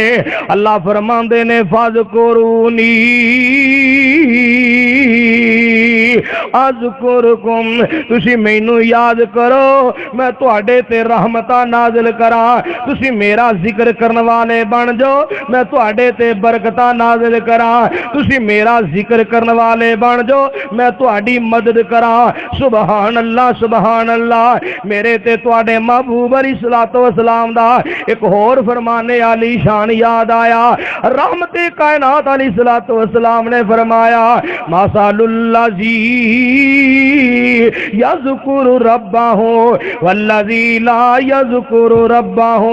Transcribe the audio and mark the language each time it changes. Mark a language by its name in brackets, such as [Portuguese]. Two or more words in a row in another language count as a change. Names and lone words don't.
[Punjabi] اللہ فرماندے نیں [Arabic] فاذكروني أذكركم, [Punjabi] تسی مینوں یاد کرو میں تہاڈے تے رحمتاں نازل کراں. تسی میرا ذکر کرن والے بن جاؤ، میں تہاڈے تے برکتاں نازل کراں. تسی میرا ذکر کرن والے بن جاؤ، میں تہاڈی مدد کراں. [Arabic] سبحان الله، سبحان الله. [Punjabi] میرے تے تہاڈے محبوب [Arabic] علیه الصلاة والسلام [Punjabi] دا اک ہور فرمان عالی شان یاد آیا. رحمت کائنات [Arabic] علیه الصلاة والسلام [Punjabi] نے فرمایا [Arabic] مثل الذي يذكر ربه والذي لا يذكر ربه.